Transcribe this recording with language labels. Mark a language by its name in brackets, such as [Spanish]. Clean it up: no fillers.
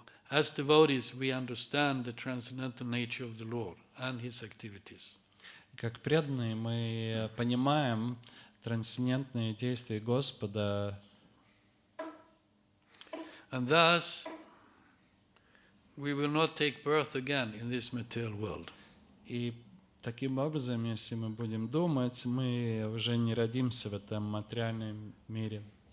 [English] As devotees, we understand the transcendental nature of the Lord and His activities. [Russian] Как преданные мы понимаем трансцендентные действия Господа. [English] And thus, we will not take birth again in this material world. [Russian] И таким образом, если мы будем думать, мы уже не родимся в этом материальном мире.